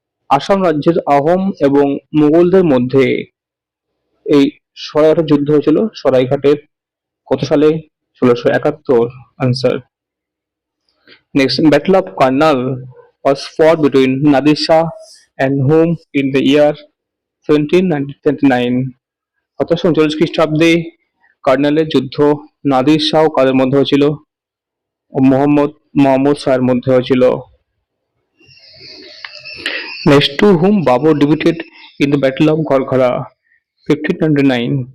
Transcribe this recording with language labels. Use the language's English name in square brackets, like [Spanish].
[Bangla] আসাম রাজ্যের আহোম এবং মুঘলদের মধ্যে এই সরাইঘাটের যুদ্ধ হয়েছিল সরাইঘাটের কত সালে? 1671। Answer. [English] Next, battle of Karnal was fought between Nadir Shah and whom in the year 1729? [Bangla] 1739 খ্রিস্টাব্দে কার্নালের যুদ্ধ নাদির শাহ ও কাদের মধ্যে হয়েছিল? মোহাম্মদ শাহের মধ্যে হয়েছিল। [English] Next, two hmm Babur ডিবিটেড in the battle of ঘরঘরা 1529?